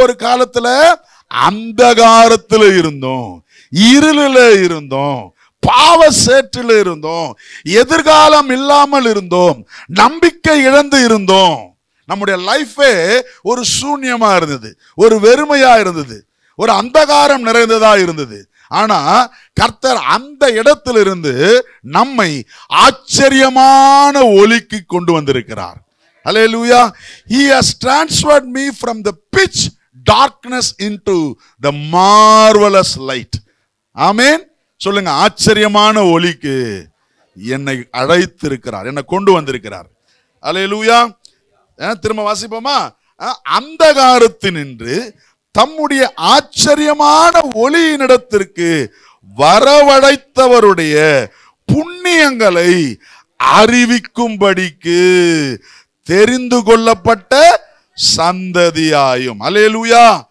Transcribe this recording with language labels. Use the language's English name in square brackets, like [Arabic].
[Tamil] ஒரு காலத்துல அந்தகாரத்துல இருந்தோம், இருளில இருந்தோம், பாவ சேற்றில் இருந்தோம், எதிர்காலம் இல்லாமல் இருந்தோம், நம்பிக்கை இழந்து இருந்தோம். நம்முடைய லைஃபே ஒரு சூன்யமா இருந்தது, ஒரு வெறுமையா இருந்தது, ஒரு அந்தகாரம் நிறைந்ததா இருந்தது. ஆனா கர்த்தர் அந்த இடத்திலிருந்து நம்மை ஆச்சரியமான ஒளிக்கு கொண்டு வந்திருக்கிறார். Hallelujah. [English] He has transferred me from the pitch darkness into the marvelous light. Amen. [Tamil] சொல்லுங்க, ஆச்சரியமான ஒளிக்கு என்னை அழைத்திருக்கிறார், என்னை கொண்டு வந்திருக்கிறார். அல்லேலூயா. திரும்ப வாசிப்போமா? அந்தகாரத்தினின்று தம்முடைய ஆச்சரியமான ஒளியினிடத்திற்கு வரவழைத்தவருடைய புண்ணியங்களை அறிவிக்கும்படிக்கு தெரிந்து கொள்ளப்பட்ட சந்ததியாயும். அல்லேலூயா.